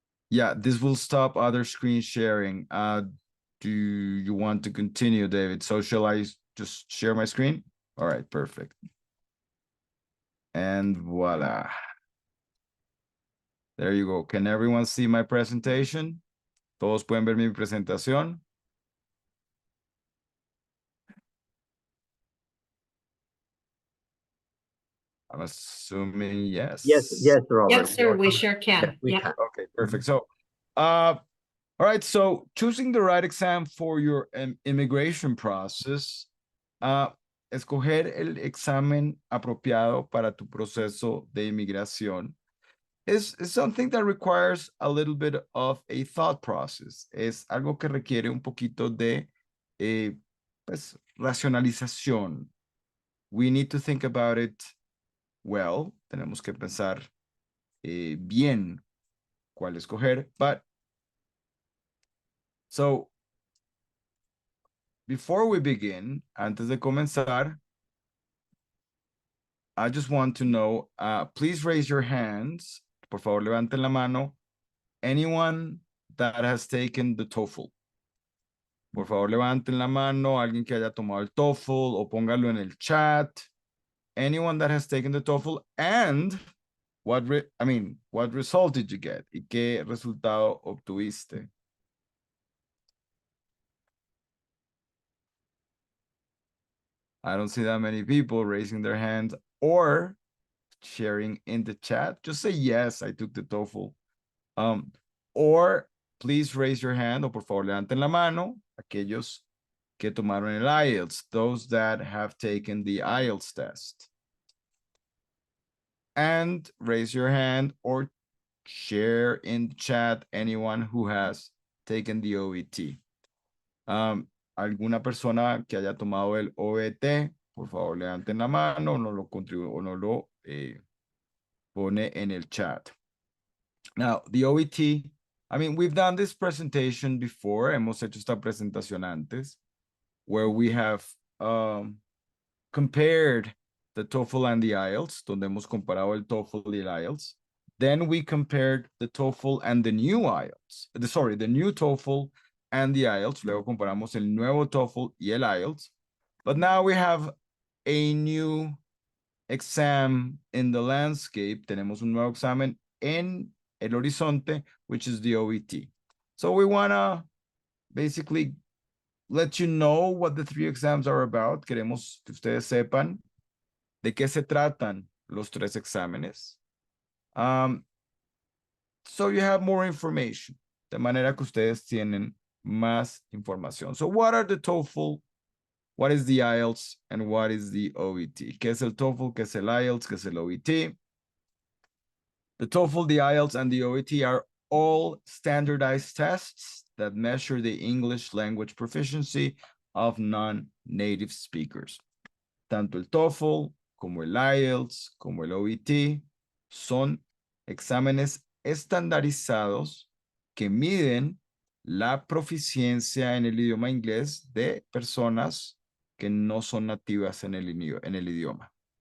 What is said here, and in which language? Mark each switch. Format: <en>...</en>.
<en>Yeah, this will stop other screen sharing. Do you want to continue, David? So shall I just share my screen? All right, perfect. And voila. There you go. Can everyone see my presentation?</en> <es>¿Todos pueden ver mi presentación?</es> <en>I'm assuming yes. Yes, Robert. Yes, sir, we sure can. We Yeah. can. Okay, perfect. So, all right, so choosing the right exam for your immigration process,</en> <es>escoger el examen apropiado para tu proceso de inmigración</es> <en>is something that requires a little bit of a thought process.</en> <es>Es algo que requiere un poquito de pues, racionalización.</es> <en>We need to think about it well.</en> <es>Tenemos que pensar bien cuál escoger,</es> <en>but so before we begin,</en> <es>antes de comenzar,</es> <en>I just want to know, please raise your hands.</en> <es>Por favor, levanten la mano.</es> <en>Anyone that has taken the TOEFL.</en> <es>Por favor, levanten la mano. Alguien que haya tomado el TOEFL o póngalo en el chat.</es> <en>Anyone that has taken the TOEFL, and what result did you get?</en> <es>¿Y qué resultado obtuviste?</es> <en>I don't see that many people raising their hands or sharing in the chat. Just say yes, I took the TOEFL. Or please raise your hand,</en> <es>o por favor levanten la mano, aquellos que tomaron el IELTS,</es> <en>those that have taken the IELTS test. And raise your hand or share in the chat anyone who has taken the OET?</en> <es>¿Alguna persona que haya tomado el OET? Por favor, levanten la mano o no lo o no lo pone en el chat.</es> <en>Now, the OET, I mean, we've done this presentation before.</en> <es>Hemos hecho esta presentación antes,</es> <en>where we have compared the TOEFL and the IELTS,</en> <es>donde hemos comparado el TOEFL y el IELTS.</es> <en>Then we compared the TOEFL and the new IELTS. Sorry, the new TOEFL and the IELTS.</en> <es>Luego comparamos el nuevo TOEFL y el IELTS.</es> <en>But now we have a new exam in the landscape.</en> <es>Tenemos un nuevo examen en el horizonte,</es> <en>which is the OET. So we want to basically let you know what the 3 exams are about.</en> <es>Queremos que ustedes sepan de qué se tratan los 3 exámenes.</es> <en>So you have more information.</en> <es>De manera que ustedes tienen más información.</es> <en>So what are the TOEFL? What is the IELTS? And what is the OET?</en> <es>¿Qué es el TOEFL? ¿Qué es el IELTS? ¿Qué es el OET?</es> <en>The TOEFL, the IELTS, and the OET are all standardized tests that measure the English language proficiency of non-native speakers.</en> <es>Tanto el TOEFL como el IELTS como el OET son exámenes estandarizados que miden la proficiencia en el idioma inglés de personas que no son nativas en el idioma.</es>